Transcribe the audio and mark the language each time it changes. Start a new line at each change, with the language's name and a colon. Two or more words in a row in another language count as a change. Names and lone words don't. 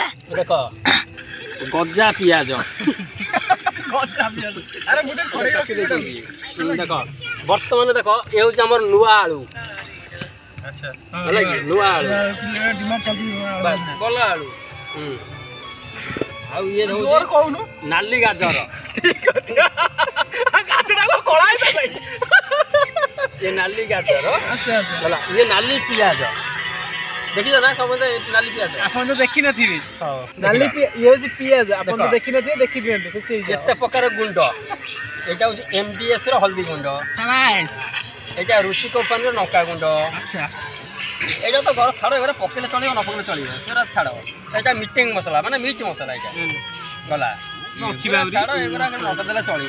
Odia: ଦେଖ ଗଜା ପିଆଜ ଦେଖ ବର୍ତ୍ତମାନ ଦେଖ ଏ ହଉଛି ଆମର ନୂଆ ଆଳୁ ହେଲା କି ନୂଆ ଆଳୁ ଭଲ ଆଳୁ ଆଉ ଇଏ ହଉଛି ନାଲି ଗାଜର ଏ ନାଲି ଗାଜର ହେଲା ଏ ନାଲି ପିଆଜ देखिଛ ନା ସମସ୍ତେ ନାଲି ପିଆଜ ଆପଣ ତ ଦେଖି ନଥିବେ ନାଲି ଇଏ ହଉଛି ପିଆଜ ଆପଣ ତ ଦେଖି ନଥିବେ ଦେଖି ଦିଅନ୍ତୁ ଖୁସି ହେଇଯିବେ କେତେ ପ୍ରକାର ଗୁଣ୍ଡ ଏଇଟା ହଉଛି MDS ର ହଳଦୀ ଗୁଣ୍ଡ ଏଇଟା ରୁଚି କମ୍ପାନୀର ଲଙ୍କା ଗୁଣ୍ଡ ଆଚ୍ଛା ଏଇଟା ତ ଘର ଛାଡ଼ ଏଗୁଡ଼ା ପକେଇଲେ ଚଳିବ ନ ପକେଇଲେ ଚଳିବ ସେଗୁଡ଼ା ଛାଡ଼ ଏଇଟା ମିଟିଂ ମସଲା ମାନେ ମିର୍ଚ ମସଲା ଏଇଟା ଗଲା ଛାଡ଼ ଏଗୁଡ଼ା ନଦେଲେ ଚଳିବ